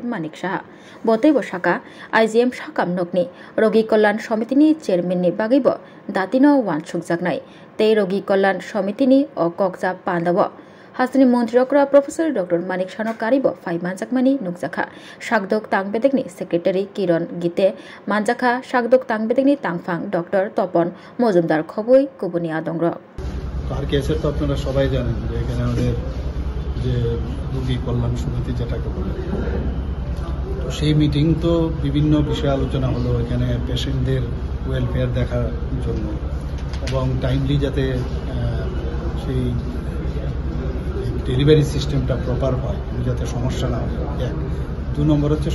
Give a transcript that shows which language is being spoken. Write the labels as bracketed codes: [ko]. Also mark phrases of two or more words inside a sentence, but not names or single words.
[trp] Manik Shaha Bote Boshaka IGM Shakam Nokni Rogi Kollan Shomitini Chairman ni Bagibo Datino Wanchuk Zagnai Te Rogi Kollan Shomitini O Kokza Pandawo Hasni Montreokra Professor Dr. Manik Shano Karibo 5 Manjakmani Nukzaka Shakdok Tangbetekni Secretary Kiron Gite Manjaka Shakdok Tangbetekni Tangfang Dr. Topon Mozumdar Khobui Kubuni Adongro [bn] আর কেসের তো আপনারা সবাই জানেন যে এখানে আমাদের যে রোগী কল্যাণ সমিতি যেটাকে বলে তো সেই মিটিং তো বিভিন্ন বিষয়ে আলোচনা হলো এখানে [en] patients welfare [bn] দেখার জন্য এবং টাইমলি যাতে সেই [en] delivery system-টা proper [bn] হয় যাতে সমস্যা না হয় এক 2 নম্বর হচ্ছে